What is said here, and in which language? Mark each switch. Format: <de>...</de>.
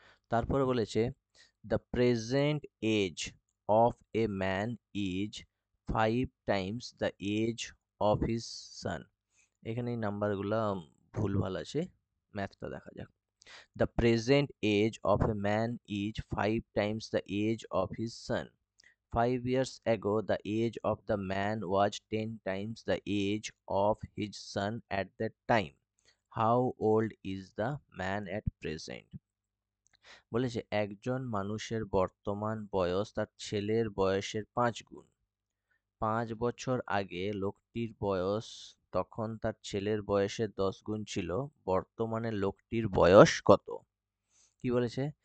<bn>তারপরে বলেছে</bn> <en>the present age of a man is 5 times the age of his son।</en> <bn>এখানে এই নাম্বারগুলো ভুলভাল আছে, ম্যাথটা দেখা যাক।</bn> <en>The present age of a man is 5 times the age of his son. 5 years ago, the age of the man was 10 times the age of his son at that time. How old is the man at present?</en> <bn>বলেছে একজন মানুষের বর্তমান বয়স তার ছেলের বয়সের 5 গুণ। 5 বছর আগে লোকটির বয়স তখন তার ছেলের বয়সের 10 গুণ ছিল। বর্তমানে লোকটির বয়স কত? কি বলেছে?</bn>